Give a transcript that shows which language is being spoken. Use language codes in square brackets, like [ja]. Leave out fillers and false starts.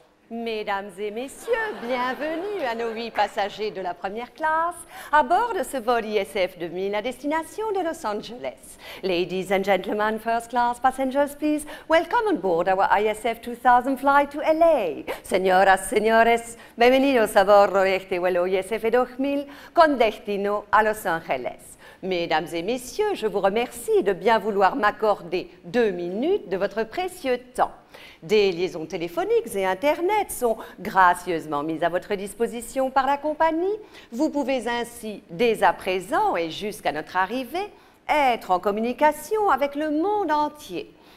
[fr] Mesdames et messieurs, bienvenue à nos 8 passagers de la première classe à bord de ce vol ISF 2000 à destination de Los Angeles. [en] Ladies and gentlemen, first class passengers, please welcome on board our ISF 2000 flight to LA. [es] Señoras, señores, bienvenidos a bordo de este vuelo ISF 2000 con destino a Los Angeles. [fr] Mesdames et messieurs, je vous remercie de bien vouloir m'accorder 2 minutes de votre précieux temps. Des liaisons téléphoniques et Internet sont gracieusement mises à votre disposition par la compagnie. Vous pouvez ainsi, dès à présent et jusqu'à notre arrivée, être en communication avec le monde entier.